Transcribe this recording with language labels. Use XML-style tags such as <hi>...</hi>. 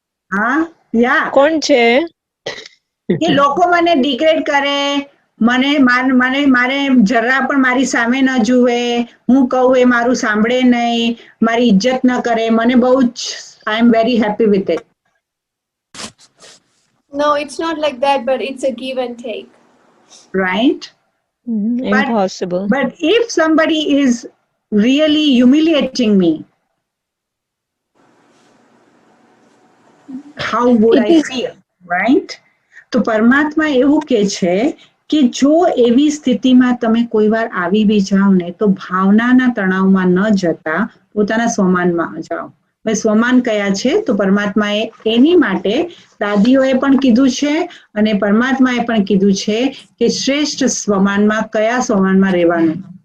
<gu>હા, યા. કોણ છે? કે લોકો મને ડિગ્રેડ કરે, મારે જરા પણ મારી સામે ન જુએ, હું કહું એ મારું સાંભળે નહીં, મારી ઇજ્જત ન કરે, મને બહુ જ</gu> <en>I am very happy with it. No, it's not like that, but it's a give and take. Right? Impossible. But if somebody is really humiliating me, how would I feel? Right?</en> <gu>તો પરમાત્મા એવું કે છે કે જો એવી સ્થિતિમાં તમે કોઈ વાર આવી બી જાઓ ને તો ભાવનાના તણાવમાં ન જતા પોતાના સ્વમાનમાં જાઓ. હવે સ્વમાન કયા છે? તો પરમાત્માએ એની માટે દાદીઓએ પણ કીધું છે અને પરમાત્માએ પણ કીધું છે કે શ્રેષ્ઠ સ્વમાનમાં કયા સ્વમાનમાં રહેવાનું.</gu>